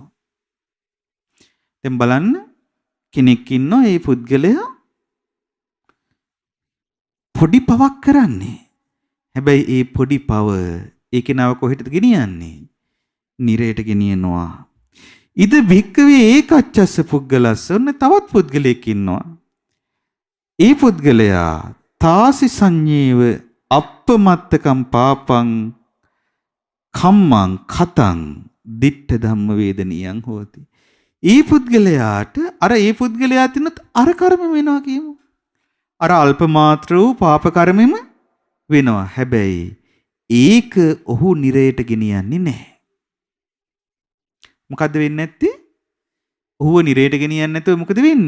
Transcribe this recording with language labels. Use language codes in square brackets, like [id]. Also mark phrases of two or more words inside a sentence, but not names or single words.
[si] දැන් බලන්න කෙනෙක් ඉන්නවා ඒ පුද්ගලයා පොඩි පවක් කරන්නේ. හැබැයි ඒ පොඩි පව ඒ කෙනාව කොහෙටද ගෙනියන්නේ? නිරයට ගෙනියනවා. [pi] ඉද භික්කවේ ඒකච්චස්ස පුද්ගලස්ස. [si] ඔන්න තවත් පුද්ගලයෙක් ඉන්නවා. ඒ පුද්ගලයා [pi] තාසි සංඤේව අප්පමත්තකම් පාපං කම්මං කතං. ditta ධම්ම වේදනියං හෝති. [si] ඒ පුද්ගලයාට ඒ පුද්ගලයා තිනුත් අර කර්ම වෙනවා කියමු. අර අල්ප මාත්‍ර වූ පාප කර්මෙම වෙනවා. හැබැයි ඒක ඔහු නිරයට ගෙනියන්නේ නැහැ. මොකද්ද වෙන්නේ නැත්තේ? ඔහුව නිරයට ගෙනියන්නේ නැතුව මොකද වෙන්නේ?